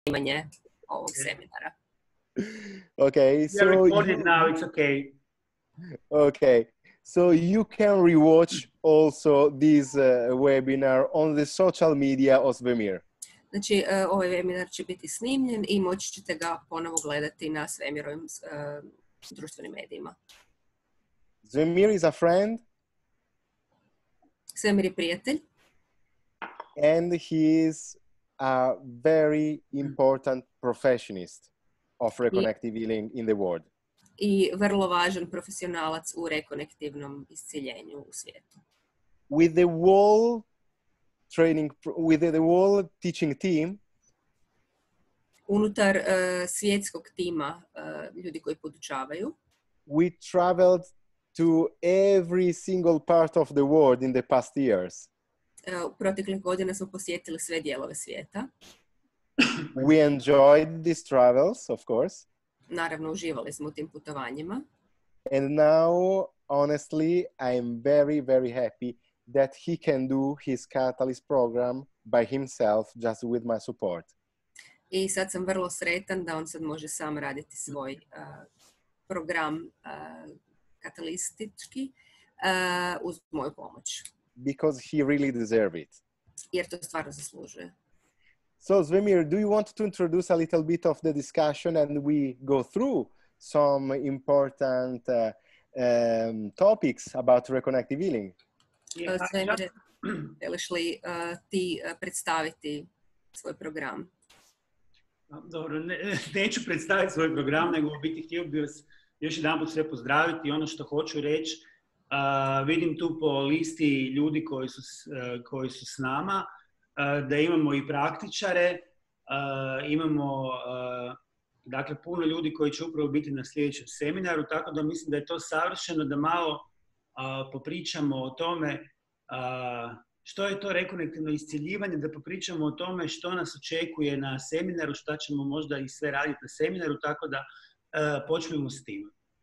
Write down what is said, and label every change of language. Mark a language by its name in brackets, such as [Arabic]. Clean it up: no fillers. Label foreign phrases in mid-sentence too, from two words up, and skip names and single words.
[Croatian] primanje ovog seminara. [English] Okay, so now it's okay. Okay, so you can rewatch also this webinar on the social media of Svemir. [Croatian] Znači, ovaj webinar će biti snimljen i moći ćete ga ponovo gledati na Svemirovim društvenim medijima. [English] Svemir is a friend. [Croatian] Svemir je prijatelj. [English] And he is a very important professionist of reconective healing in the world. [Croatian] I vrlo važan profesionalac u rekonektivnom iscjeljenju u svijetu. [English] With the whole teaching team, [Croatian] unutar svjetskog tima ljudi koji podučavaju, [English] we traveled to every single part of the world in the past years. [Croatian] U proteklih godina smo posjetili sve dijelove svijeta. [English] We enjoyed these travels, of course. [Croatian] Naravno, uživali smo u tim putovanjima. [English] And now, honestly, I am very, very happy that he can do his Catalyst program by himself, just with my support. [Croatian] I sad sam vrlo sretan da on sad može sam raditi svoj program katalistički uz moju pomoć. [English] Because he really deserves it. [Croatian] Jer to stvarno zaslužuje. [English] So, Svemir, do you want to introduce a little bit of the discussion and we go through some important topics about reconnective healing? [Croatian] Svemire, želiš li ti predstaviti svoj program? Dobro, neću predstaviti svoj program, nego u biti htio bih vas još jedanput sve pozdraviti. Ono što hoću reći, vidim tu po listi ljudi koji su s nama, da imamo i praktičare, imamo dakle, puno ljudi koji će upravo biti na sljedećem seminaru, tako da mislim da je to savršeno da malo popričamo o tome što je to rekonektivno iscjeljivanje, da popričamo o tome što nas očekuje na seminaru, šta ćemo možda i sve raditi na seminaru, tako da počnemo s tim.